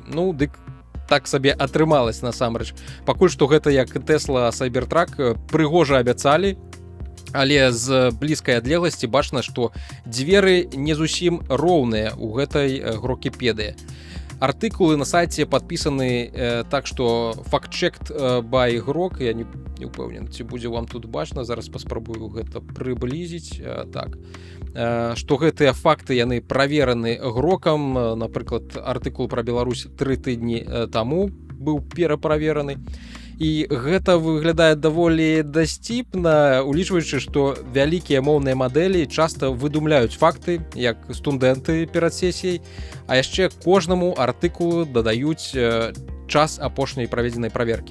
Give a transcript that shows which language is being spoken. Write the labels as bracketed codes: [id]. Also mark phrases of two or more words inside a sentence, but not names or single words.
[be] Ну, дык так сабе атрымалась насамрэч. Пакуль што гэта як Tesla Cybertruck, прыгожа абяцалі, але з блізкай адлегласці бачна, што дзверы не зусім роўныя ў гэтай Грокіпедыі. Артыкулы на сайце падпісаны так, што [en] fact-checked by Grok, [be] я не ўпэўнен, ці будзе вам тут бачна, зараз паспрабую гэта прыблізіць, так. Што гэтыя факты, яны правераны Грокам, напрыклад, артыкул пра Беларусь 3 тыдні таму быў пераправераны. І гэта выглядае даволі дасціпна, улічваючы, што вялікія моўныя мадэлі часта выдумляюць факты, як студэнты перад сесіяй, а яшчэ кожнаму артыкулу дадаюць час апошняй праведзенай праверкі.